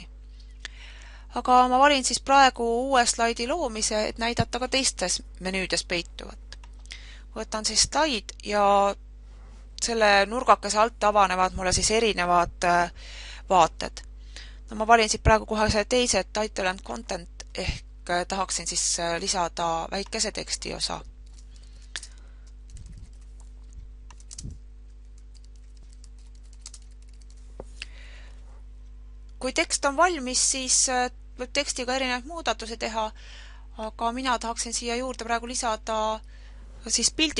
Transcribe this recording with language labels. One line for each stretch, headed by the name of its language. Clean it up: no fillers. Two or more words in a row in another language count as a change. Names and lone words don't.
Estonian: Aga ma valin siis praegu uue slaidi loomise, et näidata ka teistes menüüdes peituvat. Võtan siis slaid ja selle nurgakese alt avanevad mulle siis erinevad vaated. No, ma valin siit praegu kohe see teise
English: title and content
Estonian: ehk tahaksin siis lisada väikese teksti osa. Kui tekst on valmis, siis võib tekstiga erinevaid muudatusi teha, aga mina tahaksin siia juurde praegu lisada siis pildi.